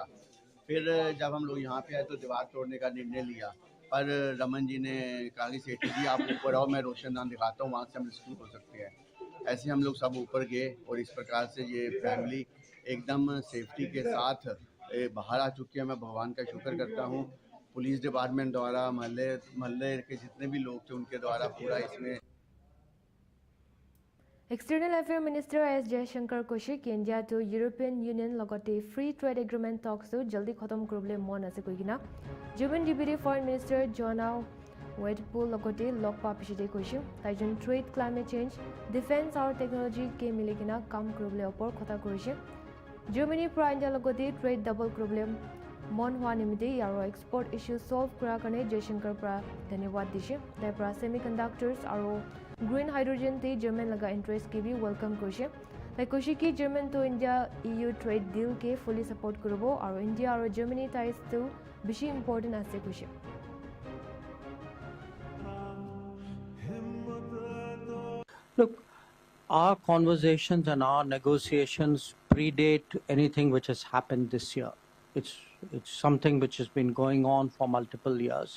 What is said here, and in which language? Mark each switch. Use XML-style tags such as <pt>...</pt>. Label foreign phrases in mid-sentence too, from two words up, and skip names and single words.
<hi>फिर जब हम लोग यहाँ पे आए तो दीवार तोड़ने का निर्णय लिया, पर रमन जी ने कहा कि सेठी जी आप ऊपर आओ, मैं रोशनदान दिखाता हूँ, वहाँ से हम रेस्क्यू हो सकते हैं। ऐसे हम लोग सब ऊपर गए और इस प्रकार से ये फैमिली एकदम सेफ्टी के साथ बाहर आ चुकी है। मैं भगवान का शुक्र करता हूँ,</hi> <en>police department</en> <hi>द्वारा, महल्ले के जितने भी लोग थे उनके द्वारा पूरा इसमें।</hi> <en>External Affairs Minister S.</en> <nag>Jaishankar Koshi India to European Union logote</nag> <en>free trade agreement talks</en> <nag>to jaldi khatam kuribole mon ase koigina. German</nag> <en>Deputy Foreign Minister</en> <nag>Joanna Wedpool logote lokpa pishite koshi. Taijon</nag> <en>trade, climate change, defense or technology</en> <nag>ke miligina kam kuribole opor khota korise. Germany pra India logote</nag> <en>trade double</en> <nag>kuribole mon hwa nimite aro</nag> <en>export issue solve</en> <nag>kura karne Jaishankar pra dhanyawad dishe. Tai pra semiconductors aro</nag> <en>green hydrogen</en> <nag>te German laga interest ke bhi welcome korise. Tai koshi ki German to India EU</nag> <en>trade deal</en> <nag>ke</nag> <en>fully support</en> <nag>koribo aro India aro Germany ties to bishi important ase koshi.</nag> <en>Look, our conversations and our negotiations predate anything which has happened this year. It's something which has been going on for multiple years.</en>